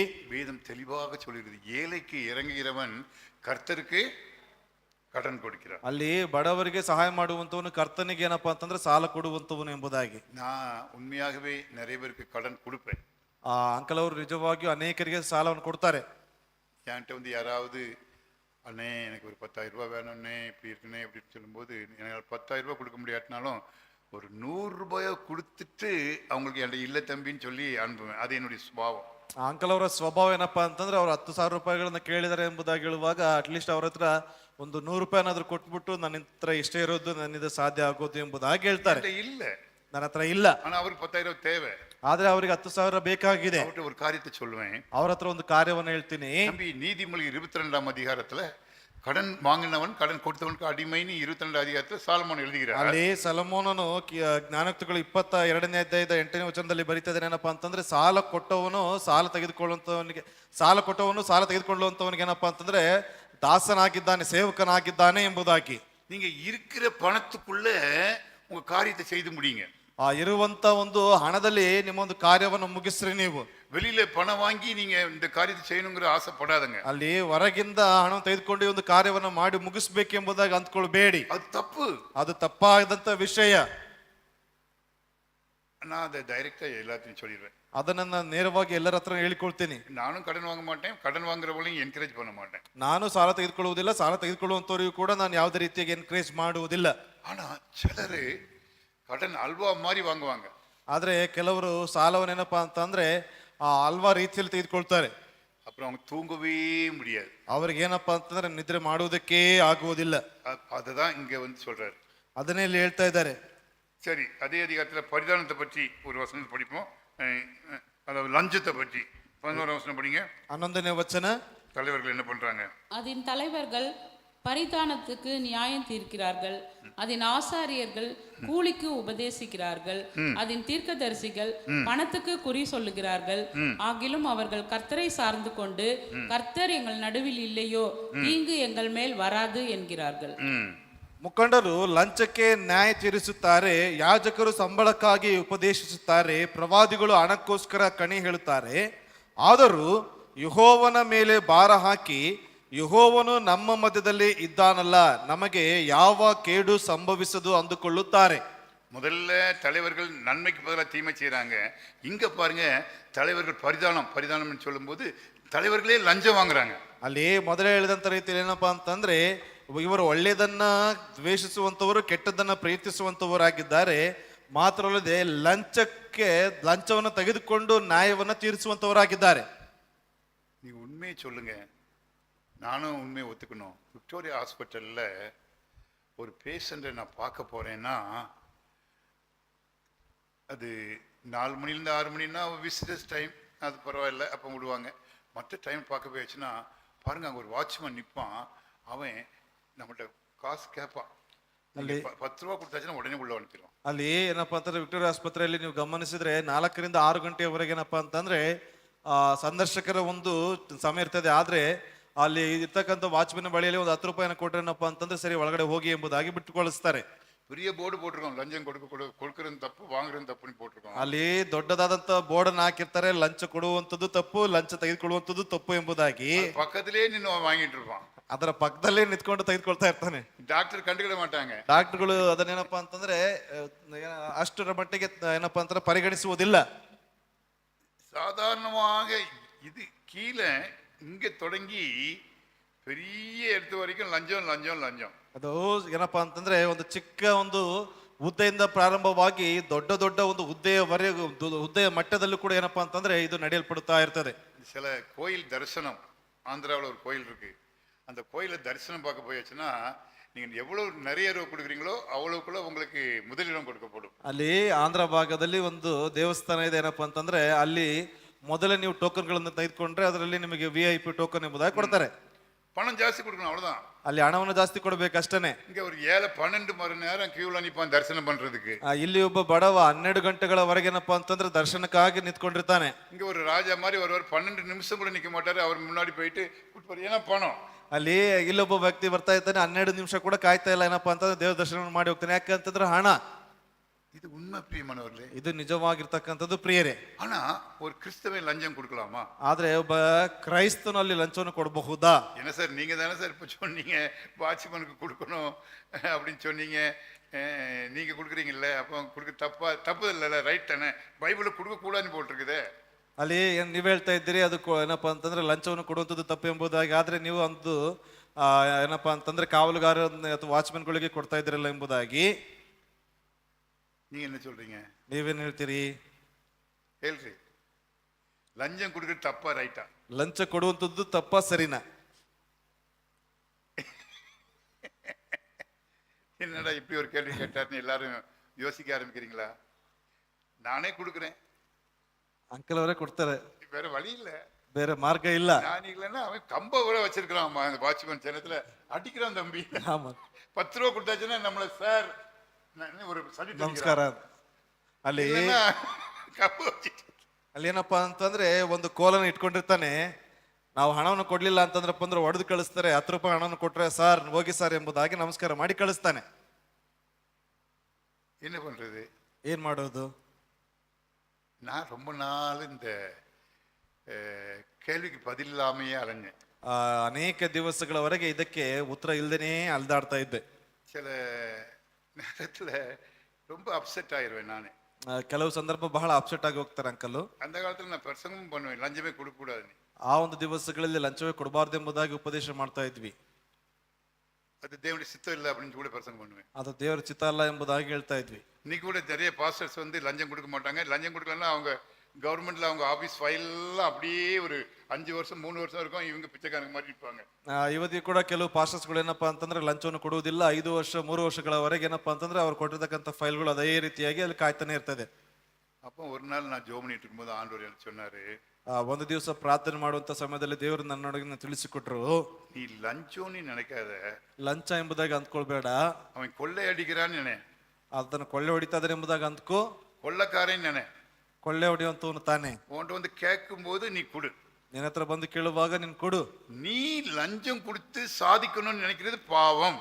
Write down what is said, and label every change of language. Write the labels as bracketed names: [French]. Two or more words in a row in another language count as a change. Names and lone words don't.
[Tamil] வேதம் தெளிவாக சொல்கிறது, ஏழைக்கு இறங்குகிறவன் கர்த்தருக்கு கடன் கொடுக்கிறார். [Kannada] ಅಲ್ಲಿ ಬಡವರಿಗೆ ಸಹಾಯ ಮಾಡುವಂತವನು ಕರ್ತನಿಗೆ ಏನಪ್ಪಾ ಅಂತಂದ್ರೆ ಸಾಲ ಕೊಡುವಂತವನು ಎಂಬುದಾಗಿ. [Tamil] நான் உண்மையாகவே நிறைய பேருக்கு கடன் கொடுப்பேன். [Kannada] ಅಂಕಲ್ ಅವರು ನಿಜವಾಗಿಯೂ ಅನೇಕರಿಗೆ ಸಾಲವನ್ನು ಕೊಡ್ತಾರೆ. [Tamil] என்கிட்ட யாராவது அண்ணே எனக்கு ஒரு 10,000 ரூபாய் வேணும்னே, இப்படி இருக்குன்னே அப்படின்னு சொல்லும்போது, என்னால் 10,000 ரூபாய் கொடுக்க முடியாட்டினாலும் ஒரு 100 ரூபாயை கொடுத்துட்டு அவங்களுக்கு என்கிட்ட இல்லை தம்பின்னு சொல்லி அனுப்புவேன். அது என்னுடைய சுபாவம். [Kannada] ಅಂಕಲ್ ಅವರ ಸ್ವಭಾವ ಏನಪ್ಪಾ ಅಂತಂದ್ರೆ, ಅವ್ರು 10,000 ರೂಪಾಯಿಗಳನ್ನ ಕೇಳಿದಾರೆ ಎಂಬುದಾಗಿ ಹೇಳುವಾಗ ಅಟ್ಲೀಸ್ಟ್ ಅವ್ರ ಹತ್ರ ಒಂದು 100 ರೂಪಾಯಿನಾದ್ರೂ ಕೊಟ್ಬಿಟ್ಟು ನನ್ನ ಹತ್ರ ಇಷ್ಟೇ ಇರೋದು, ನನ್ನಿಂದ ಸಾಧ್ಯ ಆಗೋದು ಎಂಬುದಾಗಿ ಹೇಳ್ತಾರೆ. [Tamil] இல்ல, [Kannada] ನನ್ನ ಹತ್ರ ಇಲ್ಲ, [Tamil] ஆனா அவருக்கு 10,000 தேவை, [Kannada] ಆದ್ರೆ ಅವ್ರಿಗೆ 10,000 ಬೇಕಾಗಿದೆ. [Tamil] அவர்கிட்ட ஒரு காரியத்தை சொல்லுவேன், [Kannada] ಅವ್ರ ಹತ್ರ ಒಂದು ಕಾರ್ಯವನ್ನು ಹೇಳ್ತೀನಿ. [Tamil] தம்பி, நீதிமொழி 22ஆம் அதிகாரத்துல கடன் வாங்கினவன் கடன் கொடுத்தவனுக்கு அடிமைன்னு 22 அதிகாரத்துல சாலமோன் எழுதுகிறார். [Kannada] ಅಲ್ಲಿ ಸಲಮೋನನು ಜ್ಞಾನೋಕ್ತಿಗಳು 22ನೇ ಅಧ್ಯಾಯದ 8ನೇ ವಚನದಲ್ಲಿ ಬರೀತಾ ಇದ್ದಾನೆ. ಏನಪ್ಪಾ ಅಂತಂದ್ರೆ, ಸಾಲ ಕೊಟ್ಟವನು ಸಾಲ ತೆಗೆದುಕೊಳ್ಳುವಂತವನಿಗೆ ಏನಪ್ಪಾ ಅಂತಂದ್ರೆ ದಾಸನಾಗಿದ್ದಾನೆ, ಸೇವಕನಾಗಿದ್ದಾನೆ ಎಂಬುದಾಗಿ. [Tamil] நீங்க இருக்கிற பணத்துக்குள்ள உங்க காரியத்தை செய்து முடியுங்க. [Kannada] ಇರುವಂತ ಒಂದು ಹಣದಲ್ಲಿ ನಿಮ್ಮೊಂದು ಕಾರ್ಯವನ್ನು ಮುಗಿಸ್ರಿ. ನೀವು [Tamil] வெளியில பணம் வாங்கி நீங்க இந்த காரியத்தை செய்யணுங்கிற ஆசைப்படாதங்க. [Kannada] ಅಲ್ಲಿ ಹೊರಗಿಂದ ಹಣ ತೆಗೆದುಕೊಂಡು ಒಂದು ಕಾರ್ಯವನ್ನು ಮಾಡಿ ಮುಗಿಸ್ಬೇಕೆಂಬುದಾಗಿ ಅಂದ್ಕೊಳ್ಬೇಡಿ. [Tamil] அது தப்பு, [Kannada] ಅದು ತಪ್ಪಾದಂತ ವಿಷಯ. [Tamil] நான் அதை டைரக்டா எல்லாத்தையும் சொல்லிடுவேன். [Kannada] ಅದನ್ನ ನೇರವಾಗಿ ಎಲ್ಲರ ಹತ್ರ ಹೇಳಿಕೊಳ್ತೀನಿ. [Tamil] நானும் கடன் வாங்க மாட்டேன், கடன் வாங்குறவங்களையும் என்கரேஜ் பண்ண மாட்டேன். [Kannada] ನಾನು ಸಾಲ ತೆಗೆದುಕೊಳ್ಳುವುದಿಲ್ಲ, ಸಾಲ ತೆಗೆದುಕೊಳ್ಳುವಂತವರಿಗೂ ಕೂಡ ನಾನು ಯಾವುದೇ ರೀತಿಯಾಗಿ ಎನ್ಕರೇಜ್ ಮಾಡುವುದಿಲ್ಲ. [Tamil] ஆனா சிலரு கடன் அல்வா மாதிரி வாங்குவாங்க. [Kannada] ಆದ್ರೆ ಕೆಲವರು ಸಾಲವನ್ನೇನಪ್ಪಾ ಅಂತಂದ್ರೆ ಹಲ್ವಾ ರೀತಿಯಲ್ಲಿ ತೆಗೆದುಕೊಳ್ತಾರೆ. [Tamil] அப்புறம் அவங்க தூங்கவே முடியாது. [Kannada] ಅವ್ರಿಗೆ ಏನಪ್ಪಾ ಅಂತಂದ್ರೆ ನಿದ್ರೆ ಮಾಡುವುದಕ್ಕೆ ಆಗುವುದಿಲ್ಲ. [Tamil] அதுதான் இங்க சொல்றாரு. [Kannada] ಅದನ್ನೇ ಇಲ್ಲಿ ಹೇಳ್ತಾ ಇದ್ದಾರೆ. [Tamil] சரி, அதே அதிகாரத்துல பரிதானத்தை பற்றி ஒரு வசனம் படிப்போம். அதாவது லஞ்சத்தை பற்றி 11ஆம் வசனம் படிங்க. [Kannada] 11ನೇ ವಚನ. [Tamil] தலைவர்கள் என்ன பண்றாங்க? அதன் தலைவர்கள் பரிதானத்துக்கு நியாயம் தீர்க்கிறார்கள், அதன் ஆசாரியர்கள் கூலிக்கு உபதேசிக்கிறார்கள், அதன் தீர்க்கதரிசிகள் பணத்துக்கு குறி சொல்லுகிறார்கள். ஆகிலும் அவர்கள் கர்த்தரை சார்ந்து கொண்டு, கர்த்தர் எங்கள் நடுவில் இல்லையோ, தீங்கு எங்கள் மேல் வராது என்கிறார்கள். [Kannada] ಮುಖಂಡರು ಲಂಚಕ್ಕೆ ನ್ಯಾಯ ತೀರಿಸುತ್ತಾರೆ, ಯಾಜಕರು ಸಂಬಳಕ್ಕಾಗಿ ಉಪದೇಶಿಸುತ್ತಾರೆ, ಪ್ರವಾದಿಗಳು ಹಣಕ್ಕೋಸ್ಕರ ಕಣಿ ಹೇಳುತ್ತಾರೆ. ಆದರೂ ಯೆಹೋವನ ಮೇಲೆ ಭಾರ ಹಾಕಿ, ಯೆಹೋವನು ನಮ್ಮ ಮಧ್ಯದಲ್ಲಿ ಇದ್ದಾನಲ್ಲ, ನಮಗೆ ಯಾವ ಕೇಡು ಸಂಭವಿಸದು ಅಂದುಕೊಳ್ಳುತ್ತಾರೆ. [Tamil] முதல்ல தலைவர்கள் நன்மைக்கு பதிலாக தீமை செய்யறாங்க. இங்க பாருங்க, தலைவர்கள் பரிதானம் சொல்லும்போது தலைவர்களே லஞ்சம் வாங்குறாங்க. [Kannada] ಅಲ್ಲಿ ಮೊದಲೇ ಹೇಳಿದಂತ ರೀತಿಯಲ್ಲಿ ಏನಪ್ಪಾ ಅಂತಂದ್ರೆ, ಇವರು ಒಳ್ಳೆಯದನ್ನ ದ್ವೇಷಿಸುವಂತವರು, ಕೆಟ್ಟದನ್ನ ಪ್ರೀತಿಸುವಂತವರಾಗಿದ್ದಾರೆ. ಮಾತ್ರವಲ್ಲದೆ ಲಂಚವನ್ನು ತೆಗೆದುಕೊಂಡು ನ್ಯಾಯವನ್ನು ತೀರಿಸುವಂತವರಾಗಿದ್ದಾರೆ. [Tamil] நீங்க உண்மையை சொல்லுங்க, நானும் உண்மையை ஒத்துக்கணும். விக்டோரியா ஹாஸ்பிட்டல்ல ஒரு பேஷண்ட்டை நான் பார்க்க போறேன்னா அது 4 மணிலேருந்து 6 மணின்னா [English] visitors time, [Tamil] அது பரவாயில்ல, அப்போ விடுவாங்க. மற்ற டைம் பார்க்க போயிடுச்சுன்னா பாருங்க, அங்கே ஒரு வாட்ச்மேன் நிற்பான், அவன் நம்மகிட்ட காசு கேட்பான். [Kannada] ಅಲ್ಲಿ [Tamil] 10 ரூபா கொடுத்தாச்சுன்னா உடனே உள்ள ಅನುப்பிடுவான். [Kannada] ಅಲ್ಲಿ ಏನಪ್ಪಾ ಅಂತಂದ್ರೆ ವಿಕ್ಟೋರಿಯಾ ಆಸ್ಪತ್ರೆಯಲ್ಲಿ ನೀವು ಗಮನಿಸಿದ್ರೆ 4 ರಿಂದ 6 ಗಂಟೆಯವರೆಗೆ ಏನಪ್ಪಾ ಅಂತಂದ್ರೆ ಸಂದರ್ಶಕರ ಒಂದು ಸಮಯ ಇರ್ತದೆ. ಆದ್ರೆ ಅಲ್ಲಿ ಇರ್ತಕ್ಕಂಥ ವಾಚ್ಮನ್ ಬಳಿಯಲ್ಲಿ ಒಂದು 10 ರೂಪಾಯಿನ ಕೊಟ್ರೇನಪ್ಪ ಅಂತಂದ್ರೆ ಸರಿ ಒಳಗಡೆ ಹೋಗಿ ಎಂಬುದಾಗಿ ಬಿಟ್ಟು ಕಳಿಸ್ತಾರೆ. [Tamil] பெரிய போர்டு போட்டிருக்கோம், லஞ்சம் கொடுக்கறது தப்பு, வாங்குறது தப்புன்னு போட்டிருக்கோம். [Kannada] ಅಲ್ಲಿ ದೊಡ್ಡದಾದಂತ ಬೋರ್ಡ್ ಅನ್ನು ಹಾಕಿರ್ತಾರೆ, ಲಂಚ ಕೊಡುವಂತದ್ದು ತಪ್ಪು, ಲಂಚ ತೆಗೆದುಕೊಳ್ಳುವಂತದ್ದು ತಪ್ಪು ಎಂಬುದಾಗಿ. [Tamil] பக்கத்திலே நின்று வாங்கிட்டு இருப்பான், [Kannada] ಅದರ ಪಕ್ಕದಲ್ಲೇ ನಿಂತ್ಕೊಂಡು ತೆಗೆದುಕೊಳ್ತಾ ಇರ್ತಾನೆ. [Tamil] டாக்டர் கண்டுக்கொள்ள மாட்டாங்க. [Kannada] ಡಾಕ್ಟರ್ಗಳು ಅದನ್ನೇನಪ್ಪಾ ಅಂತಂದ್ರೆ ಅಷ್ಟರ ಮಟ್ಟಿಗೆ ಏನಪ್ಪಾ ಅಂತಂದ್ರೆ ಪರಿಗಣಿಸುವುದಿಲ್ಲ. [Tamil] சாதாரணமாக இது கீழே இங்க தொடங்கி பெரிய இடத்து வரைக்கும் லஞ்சம் லஞ்சம் லஞ்சம். [Kannada] ಅದು ಏನಪ್ಪಾ ಅಂತಂದ್ರೆ ಒಂದು ಚಿಕ್ಕ ಒಂದು ಹುದ್ದೆಯಿಂದ ಪ್ರಾರಂಭವಾಗಿ ದೊಡ್ಡ ದೊಡ್ಡ ಒಂದು ಹುದ್ದೆಯ ಮಟ್ಟದಲ್ಲೂ ಕೂಡ ಏನಪ್ಪಾ ಅಂತಂದ್ರೆ ಇದು ನಡೆಯಲ್ಪಡುತ್ತಾ ಇರ್ತದೆ. [Tamil] சில கோயில் தரிசனம், ஆந்திராவில் ஒரு கோயில் இருக்கு, அந்த கோயில தரிசனம் பார்க்க போயாச்சுன்னா நீங்க எவ்வளவு நிறைய ரூபா கொடுக்குறீங்களோ அவ்வளவுக்குள்ள உங்களுக்கு முதலிடம் கொடுக்கப்படும். [Kannada] ಅಲ್ಲಿ ಆಂಧ್ರ ಭಾಗದಲ್ಲಿ ಒಂದು ದೇವಸ್ಥಾನ ಇದೆ. ಏನಪ್ಪಾ ಅಂತಂದ್ರೆ ಅಲ್ಲಿ ಮೊದಲೇ ನೀವು ಟೋಕನ್ಗಳನ್ನು ತೆಗೆದುಕೊಂಡ್ರೆ ಅದರಲ್ಲಿ ನಿಮಗೆ [English] VIP token [Kannada] ಎಂಬುದಾಗಿ ಕೊಡ್ತಾರೆ. [Tamil] பணம் ஜாஸ்தி கொடுக்கணும், அவ்வளவுதான். [Kannada] ಅಲ್ಲಿ ಹಣವನ್ನು ಜಾಸ್ತಿ ಕೊಡ್ಬೇಕಷ್ಟೇನೆ. [Tamil] இங்க ஒரு 7-12 மணி நேரம் கியூல நிப்பான் தரிசனம் பண்றதுக்கு. [Kannada] ಇಲ್ಲಿ ಒಬ್ಬ ಬಡವ 12 ಗಂಟೆಗಳವರೆಗೆ ಏನಪ್ಪಾ ಅಂತಂದ್ರೆ ದರ್ಶನಕ್ಕಾಗಿ ನಿಂತ್ಕೊಂಡಿರ್ತಾನೆ. [Tamil] இங்க ஒரு ராஜா மாதிரி ஒருவர் 12 நிமிஷம் கூட நிக்க மாட்டாரு, அவர் முன்னாடி போயிட்டு ஏன்னா பணம். [Kannada] ಅಲ್ಲಿ ಇಲ್ಲೊಬ್ಬ ವ್ಯಕ್ತಿ ಬರ್ತಾ ಇದ್ದಾನೆ, 12 ನಿಮಿಷ ಕೂಡ ಕಾಯ್ತಾ ಇಲ್ಲ, ಏನಪ್ಪಾ ಅಂತಂದ್ರೆ ದೇವ ದರ್ಶನ ಮಾಡಿ ಹೋಗ್ತಾನೆ. ಯಾಕಂತಂದ್ರೆ ಹಣ. [Tamil] இது உண்மை பிரியமானவர்களே, [Kannada] ಇದು ನಿಜವಾಗಿರ್ತಕ್ಕಂಥದ್ದು ಪ್ರಿಯರೇ. [Tamil] ஆனா ஒரு கிறிஸ்தவன் லஞ்சம் கொடுக்கலாமா? [Kannada] ಆದ್ರೆ ಒಬ್ಬ ಕ್ರೈಸ್ತನು ಅಲ್ಲಿ ಲಂಚವನ್ನು ಕೊಡಬಹುದಾ? [Tamil] என்ன சார், நீங்க தானே சார் இப்ப சொன்னீங்க வாட்ச்மேனுக்கு கொடுக்கணும் அப்படின்னு சொன்னீங்க, நீங்க கொடுக்குறீங்கல்ல, அப்போ கொடுக்க தப்பு இல்லைல்ல, ரைட் தானே? பைபிள் கொடுக்க கூடாதுன்னு போட்டிருக்குதே. [Kannada] ಅಲ್ಲಿ ನೀವ್ ಹೇಳ್ತಾ ಇದ್ದೀರಿ ಅದು ಏನಪ್ಪಾ ಅಂತಂದ್ರೆ ಲಂಚವನ್ನು ಕೊಡುವಂಥದ್ದು ತಪ್ಪು ಎಂಬುದಾಗಿ. ಆದ್ರೆ ನೀವು ಒಂದು ಏನಪ್ಪಾ ಅಂತಂದ್ರೆ ಕಾವಲುಗಾರ ಅಥವಾ ವಾಚ್ಮನ್ಗಳಿಗೆ ಕೊಡ್ತಾ ಇದ್ದೀರಲ್ಲ ಎಂಬುದಾಗಿ. [Tamil] நீங்க என்ன சொல்றீங்க? [Kannada] ನೀವೇನ್ ಹೇಳ್ತೀರಿ? ಹೇಳ್ರಿ, [Tamil] லஞ்சம் கொடுக்குறது தப்பா ரைட்டா? [Kannada] ಲಂಚ ಕೊಡುವಂಥದ್ದು ತಪ್ಪಾ ಸರಿನಾ? [Tamil] என்னடா இப்படி ஒரு கேள்வி கேட்டாருன்னு எல்லாரும் யோசிக்க ஆரம்பிக்கிறீங்களா? நானே கொடுக்குறேன், [Kannada] ಅಂಕಲ್ ಅವರೇ ಕೊಡ್ತಾರೆ, [Tamil] வேற வழி இல்ல, [Kannada] ಬೇರೆ ಮಾರ್ಗ ಇಲ್ಲ. [Tamil] நான் இல்லைன்னா அவன் கம்ப கூட வச்சிருக்கிறான், அந்த வாட்ச்மேன் ஜனத்துல அடிக்கிறான் தம்பி. 10 ரூபா கொடுத்தாச்சுன்னா நம்மள சார் ஒரு [Kannada] ನಮಸ್ಕಾರ. ಅಲ್ಲಿ ಏನಪ್ಪಾ ಅಂತಂದ್ರೆ ಒಂದು ಕೋಲನ್ನು ಇಟ್ಕೊಂಡಿರ್ತಾನೆ. ನಾವು ಹಣವನ್ನು ಕೊಡ್ಲಿಲ್ಲ ಅಂತಂದ್ರಪ್ಪ ಅಂದ್ರೆ ಹೊಡೆದು ಕಳಿಸ್ತಾರೆ. 10 ರೂಪಾಯಿ ಹಣವನ್ನು ಕೊಟ್ರೆ ಸಾರ್ ಹೋಗಿ ಸಾರ್ ಎಂಬುದಾಗಿ ನಮಸ್ಕಾರ ಮಾಡಿ ಕಳಿಸ್ತಾನೆ. [Tamil] என்ன பண்றது? [Kannada] ಏನ್ ಮಾಡೋದು? [Tamil] நான் ரொம்ப நாள் இந்த கேள்விக்கு பதில் இல்லாமையே அலைஞ்சேன். [Kannada] ಅನೇಕ ದಿವಸಗಳವರೆಗೆ ಇದಕ್ಕೆ ಉತ್ತರ ಇಲ್ದೇನೆ ಅಲ್ದಾಡ್ತಾ ಇದ್ದೆ. [Tamil] சில நேரத்துல ரொம்ப அப்செட் ஆயிருவேன் நானே. [Kannada] ಕೆಲವು ಸಂದರ್ಭ ಬಹಳ ಅಪ್ಸೆಟ್ ಆಗಿ ಹೋಗ್ತಾರೆ ಅಂಕಲ್. [Tamil] அந்த காலத்துல நான் பிரசங்கம் பண்ணுவேன், லஞ்சமே கொடுக்க கூடாதுன்னு. [Kannada] ಆ ಒಂದು ದಿವಸಗಳಲ್ಲಿ ಲಂಚವೇ ಕೊಡಬಾರ್ದು ಎಂಬುದಾಗಿ ಉಪದೇಶ ಮಾಡ್ತಾ ಇದ್ವಿ. [Tamil] அது தேவனுடைய சித்தம் இல்லை அப்படின்னு கூட பிரசங்கம் பண்ணுவேன். [Kannada] ಅದು ದೇವರ ಚಿತ್ತ ಅಲ್ಲ ಎಂಬುದಾಗಿ ಹೇಳ್ತಾ ಇದ್ವಿ. [Tamil] இன்னைக்கு கூட நிறைய பாஸ்டர்ஸ் வந்து லஞ்சம் கொடுக்க மாட்டாங்க. லஞ்சம் கொடுக்கலன்னா அவங்க கவர்மெண்ட்ல அவங்க ஆபீஸ் ஃபைல்லாம் அப்படியே ஒரு 5 வருஷம் 3 வருஷம் இருக்கும், இவங்க பிச்சைக்காரங்க மாதிரி இருப்பாங்க. [Kannada] ಇವತ್ತಿಗೆ ಕೂಡ ಕೆಲವು ಪಾಸ್ಟರ್ಸ್ಗಳು ಏನಪ್ಪಾ ಅಂತಂದ್ರೆ ಲಂಚವನ್ನು ಕೊಡುವುದಿಲ್ಲ. 5 ವರ್ಷ 3 ವರ್ಷಗಳವರೆಗೆ ಏನಪ್ಪಾ ಅಂತಂದ್ರೆ ಅವ್ರು ಕೊಟ್ಟಿರ್ತಕ್ಕಂಥ ಫೈಲ್ಗಳು ಅದೇ ರೀತಿಯಾಗಿ ಅಲ್ಲಿ ಕಾಯ್ತಾನೆ ಇರ್ತದೆ. [Tamil] அப்போ ஒரு நாள் நான் ஜெபம் பண்ணிட்டு இருக்கும்போது ஆண்டவர் எனக்கு சொன்னாரு, [Kannada] ಒಂದು ದಿವಸ ಪ್ರಾರ್ಥನೆ ಮಾಡುವಂತ ಸಮಯದಲ್ಲಿ ದೇವರು ನನ್ನೊಳಗೆ ತಿಳಿಸಿಕೊಟ್ರು, [Tamil] நீ லஞ்சம் நீ நினைக்காத, [Kannada] ಲಂಚ ಎಂಬುದಾಗಿ ಅಂದ್ಕೊಳ್ಬೇಡ, [Tamil] அவன் கொள்ளை அடிக்கிறான்னு நினை. [Kannada] ಅದನ್ನ ಕೊಳ್ಳೆ ಹೊಡಿತಾ ಇದಾರೆ ಎಂಬುದಾಗಿ ಅಂದ್ಕೋ, [Tamil] கொள்ளக்காரன் நினை. [Kannada] ಕೊಳ್ಳೆ ಹೊಡೆಯುವಂತವನು ತಾನೆ. [Tamil] உன்கிட்ட வந்து கேட்கும் போது நீ கொடு, [Kannada] ನಿನ್ನ ಹತ್ರ ಬಂದು ಕೇಳುವಾಗ ನೀನ್ ಕೊಡು. [Tamil] நீ லஞ்சம் கொடுத்து சாதிக்கணும்னு நினைக்கிறது பாவம்.